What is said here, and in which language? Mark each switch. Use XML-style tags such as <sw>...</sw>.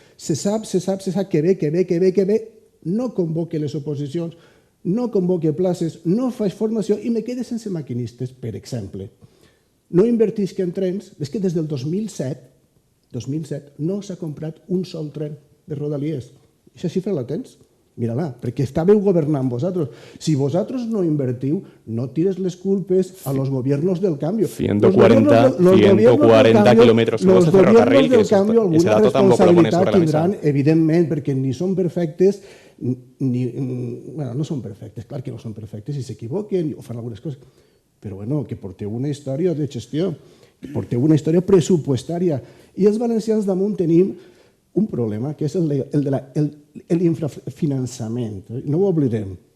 <ca>Se sap que ve, no convoque les oposicions, no convoque places, no fa formació i me quede sense maquinistes, per exemple. No invertisc en trens, és que des del 2007 no s'ha comprat un sol tren de Rodalies. Aquesta xifra la tens? Mira-la, perquè estàveu governant vosaltres. Si vosaltres no invertiu, no tires les culpes a</ca> <es>los gobiernos del cambio. 140 kilómetros de ferrocarril, que ese dato tampoco lo pones sobre la mesa.</es> <ca>Tindran, evidentment, perquè ni són perfectes, no són perfectes, clar que no són perfectes, i s'equivoquen o fan algunes coses, però bueno, que porteu una història de gestió, que porteu una història pressupostària, i els valencians damunt tenim un problema, que és l'infrafinançament. No ho oblidem.</ca>